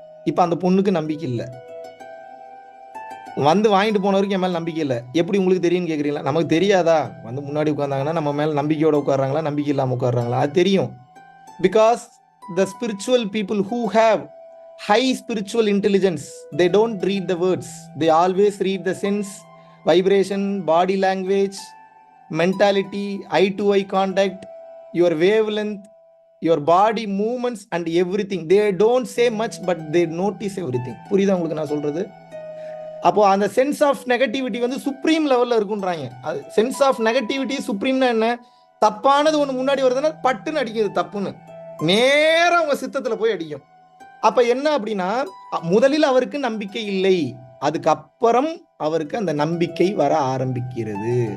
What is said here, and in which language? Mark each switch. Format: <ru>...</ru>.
<ta>இப்ப அந்த பொண்ணுக்கு நம்பிக்கை இல்லை, வந்து வாங்கிட்டு போனவருக்கு என் மேல நம்பிக்கை இல்லை. எப்படி உங்களுக்கு தெரியும்னு கேக்குறீங்களா? நமக்கு தெரியாதா? வந்து முன்னாடி உட்கார்ந்தாங்கன்னா நம்ம மேல நம்பிக்கையோட உட்கார்றாங்களா, நம்பிக்கை இல்லாம உட்கார்றாங்களா? அது தெரியும். Because</ta> <en>the spiritual people who have high spiritual intelligence. They don't read the words, they always read the sense, vibration, body language, mentality, eye to eye contact, your wavelength, your body movements and everything. They don't say much but they notice everything.</en> <ta>புரியுதா உங்களுக்கு நான் சொல்றது? அப்போ அந்த sense of negativity வந்து supreme லெவல்ல இருக்குன்றாங்க. Sense of negativity சுப்ரீம்னா என்ன? தப்பானது ஒன்று முன்னாடி வருதுன்னா பட்டுன்னு அடிக்குது, தப்புன்னு நேரம் உங்க சித்தத்துல போய் அடிக்கும். அப்ப என்ன அப்படின்னா, முதலில் அவருக்கு நம்பிக்கை இல்லை, அதுக்கப்புறம் அவருக்கு அந்த நம்பிக்கை வர ஆரம்பிக்கிறது.</ta>